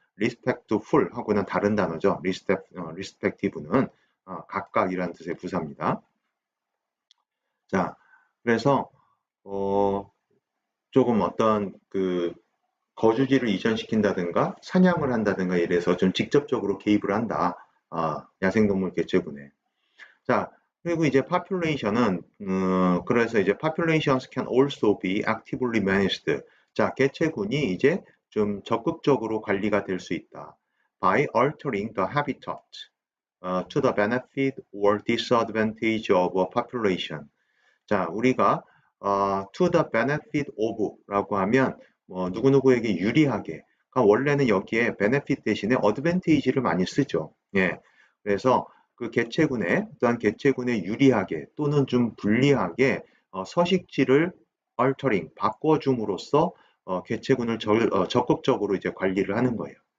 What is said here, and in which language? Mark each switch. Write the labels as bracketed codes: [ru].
[ko] respectful 하고는 다른 단어죠. respective는 각각이라는 뜻의 부사입니다. 자, 그래서 조금 어떤 그 거주지를 이전시킨다든가 사냥을 한다든가 이래서 좀 직접적으로 개입을 한다. 야생동물 개체군에. 자, 그리고 이제 population은 그래서 이제 [en] populations can also be actively managed. [ko] 자, 개체군이 이제 좀 적극적으로 관리가 될 수 있다. [en] by altering the habitat to the benefit or disadvantage of a population. [ko] 자, 우리가 [en] to the benefit of [ko] 라고 하면 누구누구에게 유리하게. 그러니까 원래는 여기에 benefit 대신에 advantage를 많이 쓰죠. 예. 그래서 그 개체군에 또한 개체군에 유리하게 또는 좀 불리하게 서식지를 altering 바꿔줌으로써 개체군을 적극적으로 이제 관리를 하는 거예요.